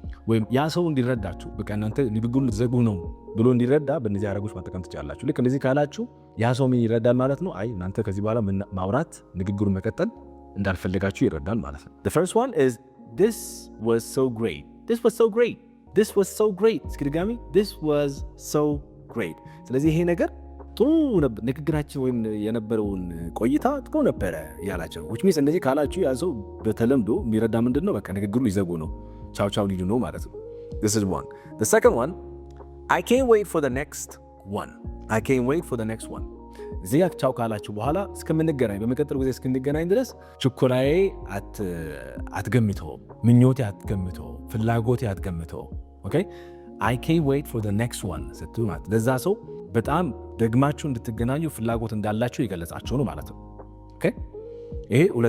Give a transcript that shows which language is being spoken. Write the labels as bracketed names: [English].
[Amharic] ወይም ያ ሰው እንዲረዳችሁ በቃ እናንተ ንግግሩን ዘጉ ነው ብሎ እንዲረዳ በእነዚህ አረጎች መጠቀም ትችላላችሁ። ልክ እንደዚህ ካላችሁ ያ ሰው ምን ይረዳል ማለት ነው። አይ እናንተ ከዚህ በኋላ ማውራት ንግግሩን መቀጠል እንዳልፈለጋችሁ ይረዳል ማለት ነው። [English] The first one is this was so great. This was so great. This was so great. [Amharic] እስኪ ድጋሚ [English] this was so great። [Amharic] ስለዚህ ይሄ ነገር ጥሩ ነበር ንግግራችን ወይም የነበረውን ቆይታ ጥሩ ነበረ ያላችሁ [English] which means [Amharic] እንደዚህ ካላችሁ ያ ሰው በተለምዶ የሚረዳ ምንድነው በቃ ንግግሩን ሊዘጉ ነው ቻው ቻው ሊሉ ነው ማለት ነው። [English] This is one. The second one, I can't wait for the next one. I can't wait for the next one. [Amharic] እዚህ ጋር ቻው ካላችሁ በኋላ እስከምንገናኝ በመቀጠል ጊዜ እስክንገናኝ ድረስ ችኮላዬ አትገምተው፣ ምኞቴ አትገምተው፣ ፍላጎቴ አትገምተው። ኦኬ [English] I can't wait for the next one [Amharic] ስትሉ ማለት ለዛ ሰው በጣም ደግማችሁ እንድትገናኙ ፍላጎት እንዳላችሁ ይገለጻችሁ ነው ማለት ነው። ኦኬ ይሄ